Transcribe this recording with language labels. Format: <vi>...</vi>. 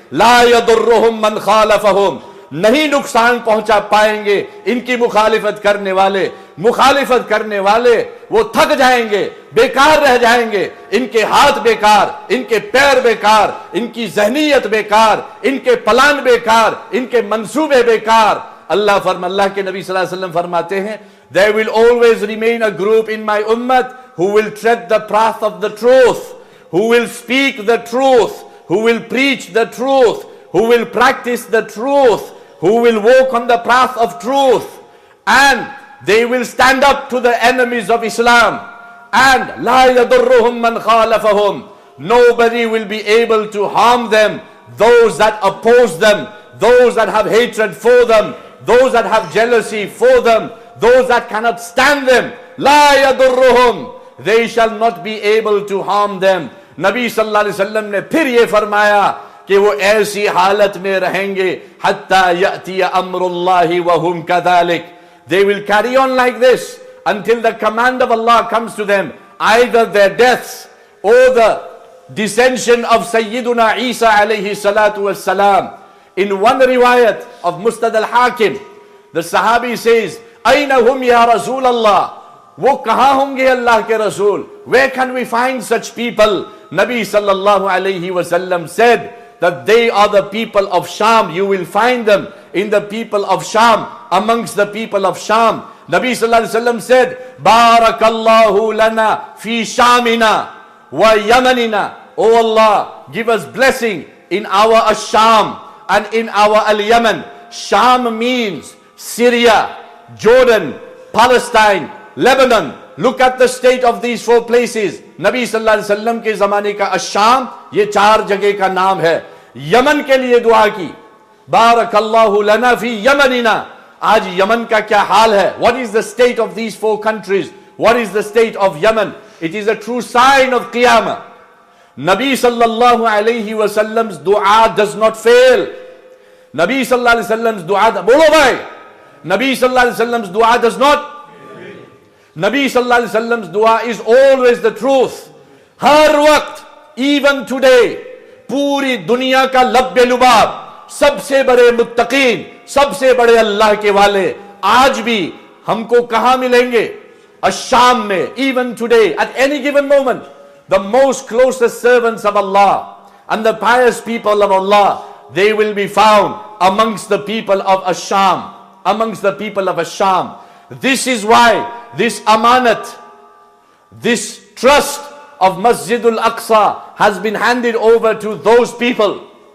<ar>ला यदुर्रुहुम मन खालफहुम,</ar> <hi>नहीं नुकसान पहुंचा पाएंगे इनकी मुखालिफत करने वाले। मुखालिफत करने वाले वो थक जाएंगे, बेकार रह जाएंगे, इनके हाथ बेकार, इनके पैर बेकार, इनकी जहनीयत बेकार, इनके प्लान बेकार, इनके मंसूबे बेकार। अल्लाह के नबी सल्लल्लाहु अलैहि वसल्लम फरमाते हैं,</hi> <en>there will always remain a group in my ummah who will tread the path of the truth, who will speak the truth, who will preach the truth, who will practice the truth, who will walk on the path of truth, and they will stand up to the enemies of Islam. And</en> <ar>la yadurruhum man khalafahum,</ar> <en>nobody will be able to harm them. Those that oppose them, those that have hatred for them, those that have jealousy for them, those that cannot stand them,</en> <ar>la yadurruhum,</ar> <en>they shall not be able to harm them.</en> <hi>Nabi sallallahu alaihi wasallam ने फिर ये फरमाया कि वो ऐसी हालत में रहेंगे</hi> <ar>हत्ता यअतिया अम्रुल्लाहि वहुम कदालिक.</ar> <en>They will carry on like this until the command of Allah comes to them, either their deaths or the dissension of Sayyiduna Isa alayhi salatu wassalam. In one riwayat of Mustad al-Hakim, the Sahabi says,</en> <ar>Aina hum ya Rasul Allah?</ar> <hi>वो कहाँ होंगे अल्लाह के रसूल?</hi> <en>Where can we find such people? Nabi sallallahu alayhi wasallam said that they are the people of Sham. You will find them in the people of Sham, amongst the people of Sham. Nabi sallallahu alayhi wasallam said,</en> <ar>Barakallahu lana fi Shamina wa Yamanina.</ar> <en>Oh Allah, give us blessing in our Asham and in our Al-Yaman. Sham means Syria, Jordan, Palestine, Lebanon. Look at the state of these four places.</en> <hi>Nabi sallallahu alaihi wasallam के ज़माने का अशाम, ये चार जगह का नाम है. Yemen के लिए दुआ की,</hi> <ar>बारकल्लाहु लना फी यमनिना.</ar> <hi>आज यमन का क्या हाल है?</hi> <en>What is the state of these four countries? What is the state of Yemen? It is a true sign of Qiyamah. Nabi sallallahu alaihi wasallam's dua does not fail. Nabi sallallahu alaihi wasallam's dua,</en> <hi>bolo bhai,</hi> <en>Nabi sallallahu alaihi wasallam's dua does not. Nabi sallallahu alaihi wasallam's dua is always the truth.</en> <hi>हर वक्त,</hi> <en>even today,</en> <hi>पूरी दुनिया का लब्बे लुबाब, सबसे बड़े मुत्तकीन, सबसे बड़े अल्लाह के वाले आज भी हमको कहां मिलेंगे? अशाम में.</hi> <en>Even today, at any given moment, the most closest servants of Allah and the pious people of Allah, they will be found amongst the people of Asham, amongst the people of Asham. This is why this amanat, this trust of Masjidul Aqsa has been handed over to those people.</en>